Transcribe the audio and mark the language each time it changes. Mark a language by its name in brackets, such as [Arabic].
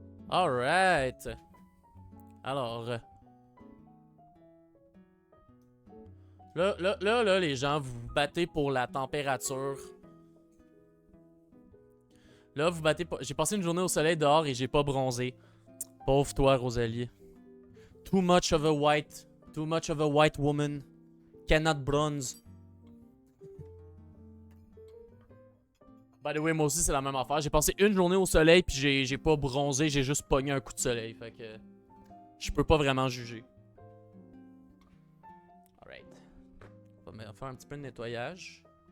[French] Alright. Alors. Là, les gens, vous vous battez pour la température. Là, vous battez pour... J'ai passé une journée au soleil dehors et j'ai pas bronzé. Pauvre toi, Rosalie. [English] Too much of a white woman cannot bronze. By the way, [French] moi aussi, c'est la même affaire. J'ai passé une journée au soleil, puis j'ai pas bronzé, j'ai juste pogné un coup de soleil. Fait que... Je peux pas vraiment juger. Alright. On va faire un petit peu de nettoyage.